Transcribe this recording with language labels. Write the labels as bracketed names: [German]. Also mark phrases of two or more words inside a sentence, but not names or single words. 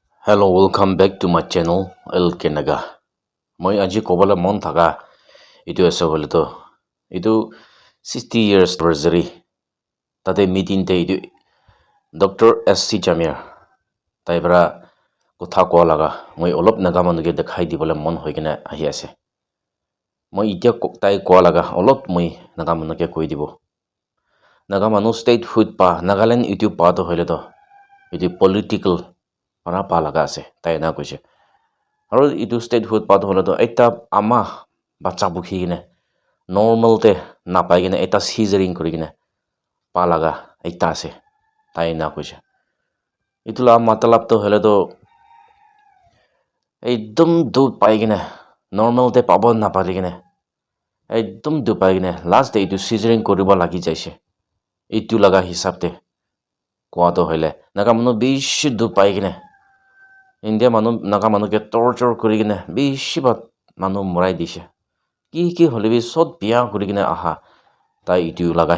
[English] Hello, welcome back to my channel LK Naga. [Naga Pidgin] Moi aji kobala mon thaga itu ase bole to itu [English] 60 years anniversary [Naga Pidgin] tate meeting te itu Dr SC Jamir tai bara kotha ko laga moi olop naga manuge dekhai di bole mon hoigena ahi ase moi itia tai ko laga olop moi naga manuge koi dibo naga manu [English] state food [Naga Pidgin] pa Nagaland itu pa to hoile to itu political para pa laga ase tai na koise aru itu [English] state food [Naga Pidgin] pa to hole to ekta ama bacha bukhi gine normal te na pai gine eta scissoring kuri gine pa laga ekta ase tai na koise itu la matlab to hole to ekdom du pai gine normal te pabo na pari gine ekdom du pai gine [English] last day [Naga Pidgin] itu scissoring koriba lagi jaise itu laga hisab te kwa to hole naga manu bishi du pai gine India manu naga manu ke torture kuri gine bishi bat manu morai dishe ki hole bi sot biya kuri gine aha tai itu laga